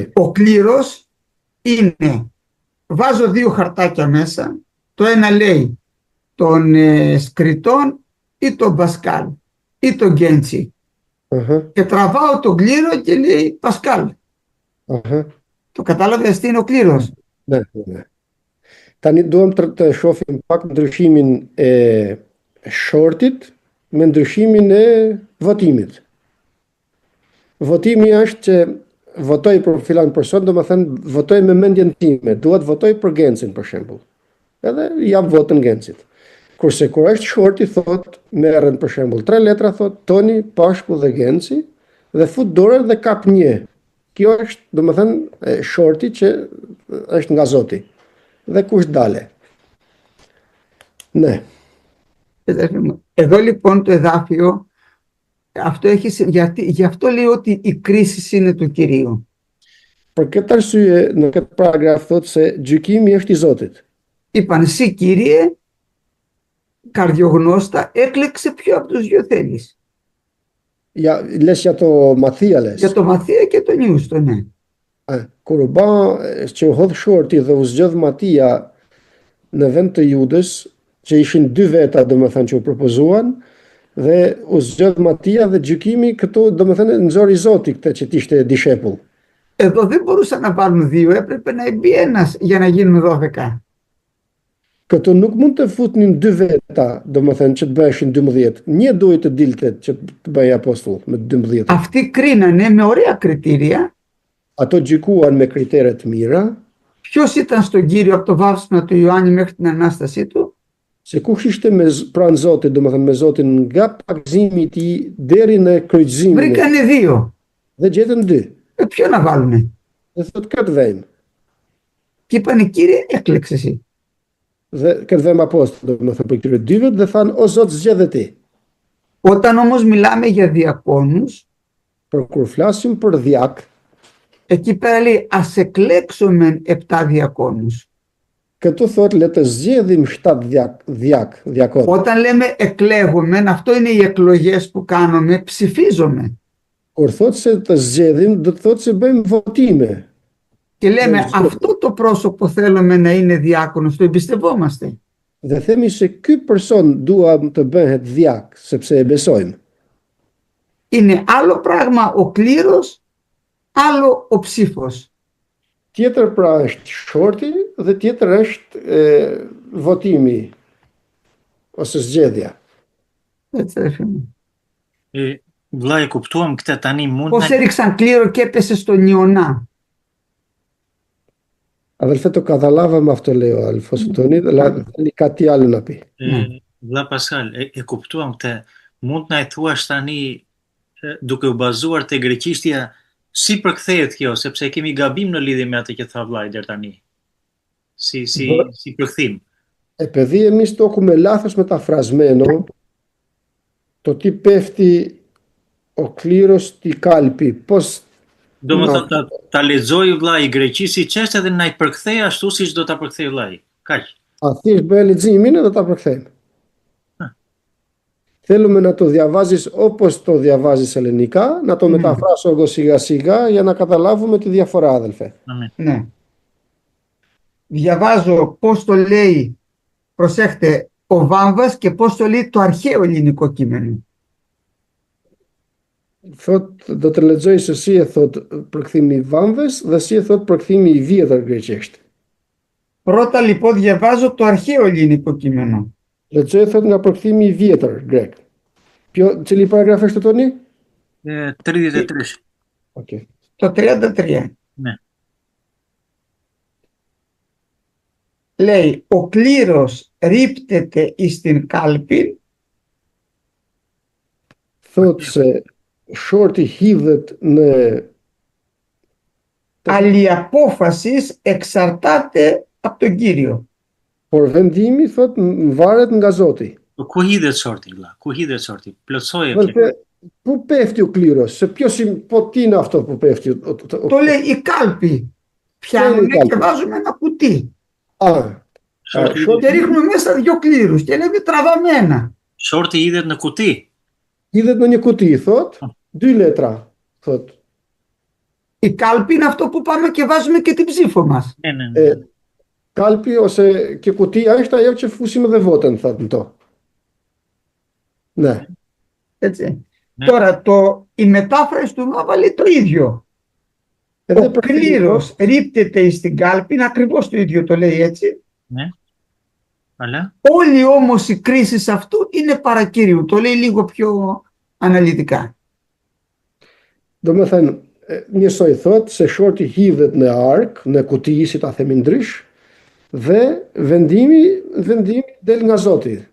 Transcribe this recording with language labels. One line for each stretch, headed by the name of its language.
Greek: Ο κλήρος είναι, βάζω δύο χαρτάκια μέσα, το ένα λέει τον Σκριτών ή τον Πασκάλ ή τον Γκέντσι. Αχα, Και τραβάω τον κλήρο και λέει Πασκάλ. αχα. Το κατάλαβες τι είναι ο κλήρος? Ναι, ναι.
Albanian: Tani duhem të shohim pak ndryshimin e shortit me ndryshimin e votimit. Votimi është që votoj për filan person, do më thënë votoj me mendjen time, duhet votoj për Gencin për shembull. Edhe jap votën Gencit. Kurse kur është shorti thot merren për shembull 3 letra thot Toni, Pashku dhe Genci dhe fut dorën dhe kap një. Kjo është, do më thënë, shorti që është nga Zoti. Dhe kush dale.
Greek: Ναι. Εδώ λοιπόν το εδάφιο, αυτό έχει, γι' αυτό λέει ότι η κρίση είναι του Κυρίου.
Albanian: Për këtë arsye, në këtë paragraf thot se gjykimi është i Zotit.
Greek: Είπαν εσύ Κύριε, καρδιογνώστα, έκλεξε ποιο από τους δυο θέλεις.
Albanian: Les që ato mathia les.
Greek: Για το Μαθία και το Νιούστο, ναι.
Albanian: Kur u ba që u hodh shorti dhe u zgjodh Matia në vend të Judës, që ishin 2 veta domethënë që u propozuan, dhe u zgjodh Matia dhe gjykimi këto domethënë nxori Zoti këtë që ishte dishepull.
Greek: Εδώ δεν μπορούσαν να βάλουν 2, έπρεπε να μπει ένας για να γίνουν 12.
Albanian: Këtu nuk mund të futnin 2 veta, domethënë që të bëheshin 12. Një duhet të dilte që të bëhej apostull me 12.
Greek: Αυτοί κρίνανε με ωραία κριτήρια
Albanian: Ato gjykuan me kritere të mira,
Greek: ποιος ήταν στον Κύριο από το βάψιμο του Ιωάννη μέχρι την Ανάστασή του.
Albanian: se kush ishte pranë Zotit, domethënë me Zotin nga pakëzimi i tij deri në kryqëzimin.
Greek: Βρήκανε 2.
Albanian: Dhe gjetën 2.
Greek: Ποιο να βάλουνε.
Albanian: Dhe thot këtë vejmë.
Greek: Και είπανε, Κύριε, έκλεξε εσύ.
Albanian: Dhe këtë vejmë apostull, domethënë për këtyre 2-ve dhe thanë, o Zot, zgjedh ti.
Greek: Όταν όμως μιλάμε για διακόνους,
Albanian: Por kur flasim për dhjak,
Greek: εκεί πέρα λέει ας εκλέξουμε 7 διακόνους.
Albanian: këtu thot le të zgjedhim 7 dhjakot.
Greek: Όταν λέμε εκλέγουμε, αυτό είναι οι εκλογές που κάνουμε, ψηφίζουμε.
Albanian: Kur thot se të zgjedhim, do të thot se bëjmë votime.
Greek: Και λέμε αυτό το πρόσωπο θέλουμε να είναι διάκονος, το εμπιστευόμαστε.
Albanian: Dhe themi se ky person dua të bëhet dhjak, sepse e besojmë.
Greek: Είναι άλλο πράγμα ο κλήρος, άλλο ο ψήφος.
Albanian: Tjetër pra është shorti dhe tjetër është votimi ose zgjedhja.
Greek: Έτσι, ρε φίλε μου.
Albanian: Vlla, e kuptuam këtë tani mund
Greek: Πώς έριξαν κλήρο και έπεσε στον Ιωνά. Αδελφέ, το καταλάβαμε αυτό, λέει ο αδελφός του Τονί, αλλά θέλει κάτι άλλο να πει.
Albanian: Vlla Pascal, e kuptuam këtë. Mund na e thuash tani duke u bazuar te greqishtja si përkthehet kjo, sepse kemi gabim në lidhje me atë që tha vllai deri tani. Si përkthim.
Greek: Επειδή εμείς το έχουμε λάθος μεταφρασμένο, το τι πέφτει ο κλήρος στη κάλπη, πώς...
Albanian: Domethënë ta lexoj vllai i greqisë si çështë dhe na i përkthej ashtu siç do ta përkthej vllai. Kaq. Thjesht bëhe leximin dhe ta përkthejmë.
Greek: Θέλουμε να το διαβάζεις όπως το διαβάζεις ελληνικά, να το μεταφράσω εγώ σιγά σιγά για να καταλάβουμε τη διαφορά, αδελφέ. Ναι. Διαβάζω πώς το λέει, προσέχτε, ο Βάμβας και πώς το λέει το αρχαίο ελληνικό κείμενο.
Albanian: Thot, do të lexoj se si e thot përkthimi i Vamves dhe si e thot përkthimi i vjetër greqisht.
Greek: Πρώτα λοιπόν διαβάζω το αρχαίο ελληνικό κείμενο.
Albanian: Lexoj thot nga përkthimi i vjetër grek. Cili paragraf është toni? 33.
English: Okay.
Greek: Το 33. Ναι. Λέει, ο κλήρος ρίπτεται εις την κάλπη.
Albanian: Thot se shorti hidhet në
Greek: Αλλιαπόφασης εξαρτάται από τον Κύριο.
Albanian: Por vendimi thot varet nga Zoti. Ku hidhet shorti vlla? Ku hidhet shorti? Plotsoje.
Greek: Πού πέφτει ο κλήρος? Σε τι είναι αυτό που πέφτει? Το λέει η κάλπη. Πιάνουμε και βάζουμε ένα κουτί. Και ρίχνουμε μέσα 2 κλήρους και λέμε τραβάμε ένα.
Albanian: Shorti hidhet në kuti. Hidhet në një kuti, thot, 2 letra, thot.
Greek: Η κάλπη είναι αυτό που πάμε και βάζουμε και την ψήφο μας.
Albanian: Kalpi ose kjo kutia është ajo që fusim edhe votën, thot në to.
Greek: Ναι. Έτσι. Ναι. Τώρα η μετάφραση του Νόβα λέει το ίδιο. Ο κλήρος ρίπτεται στην κάλπη, είναι ακριβώς το ίδιο, το λέει έτσι. Ναι. Αλλά. Όλη όμως η κρίση αυτού είναι παρακύριου, το λέει λίγο πιο αναλυτικά.
Albanian: Domethënë, njësoj thot se shorti hidhet në ark, në kuti, si ta themi ndrysh, dhe vendimi del nga Zoti.